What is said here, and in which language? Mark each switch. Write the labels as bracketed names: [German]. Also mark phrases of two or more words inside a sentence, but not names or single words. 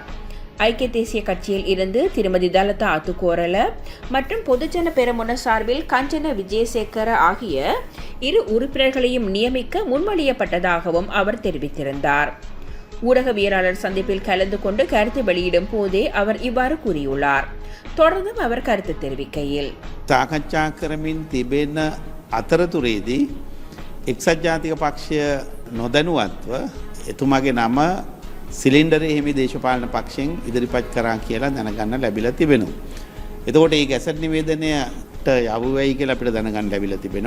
[Tamil] ஐக்கிய தேசிய கட்சியில் இருந்து திருமதி தலதா அத்துக்கோரல மற்றும் பொதுஜன பெரமுன சார்பில் கஞ்சன விஜயசேகர ஆகிய 2 உறுப்பினர்களையும் நியமிக்க முன்மொழியப்பட்டதாகவும் அவர் தெரிவித்திருந்தார். ஊடகவியலாளர் சந்திப்பில் கலந்து கொண்டு கருத்து வெளியிடும் போதே அவர் இவ்வாறு கூறியுள்ளார். தொடர்ந்தும் அவர் கருத்து தெரிவிக்கையில், [Sinhala] සාකච්ඡා කරමින් තිබෙන අතරතුරේදී එක්සත් ජාතික පක්ෂය නොදැනුවත්ව එතුමාගේ නම සිලින්ඩරේ හිමි දේශපාලන පක්ෂයෙන් ඉදිරිපත් කරා කියලා දැනගන්න ලැබිලා තිබෙනවා. එතකොට මේ ගැසට් නිවේදනයට යවු වෙයි කියලා අපිට දැනගන්න ලැබිලා තිබෙනවා.